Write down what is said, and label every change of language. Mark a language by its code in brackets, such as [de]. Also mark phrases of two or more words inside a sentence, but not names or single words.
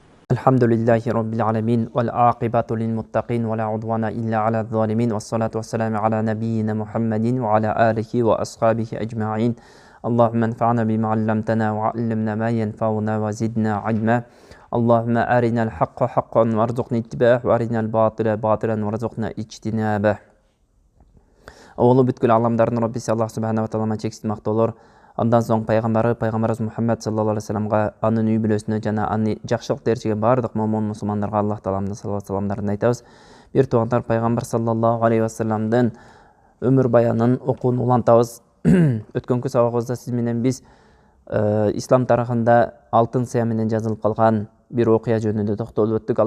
[ar] الحمد لله رب العالمين والعاقبة للمتقين ولا عدوان إلا على الظالمين والصلاة والسلام على نبينا محمد وعلى آله وأصحابه أجمعين. اللهم انفعنا بما علمتنا وعلمنا ما ينفعنا وزدنا علما. اللهم أرنا الحق حقا وارزقنا اتباعه وأرنا الباطل باطلا وارزقنا اجتنابه. [ky] Олы бүткіл аламдардың Раббиси [ar] الله سبحانه وتعالى [ky] чексиз мактоолор. Андан соң пайгамбарыбыз Мухаммад [ar] صلى الله عليه وسلم, [ky] анын үй бүлөсүнө жана аны жакшылык ээрчиген бардык момун мусулмандарга [ar] الله تعالى [ky] салават саламдарын айтабыз. Бир туугандар, пайгамбар [ar] صلى الله عليه وسلم [ky] өмүр баянын окуун улантабыз. Өткөнкү сабагыбызда сиз менен биз ислам тарыхында алтын сыя менен жазылып калган бир окуя жөнүндө токтолуп өттүк.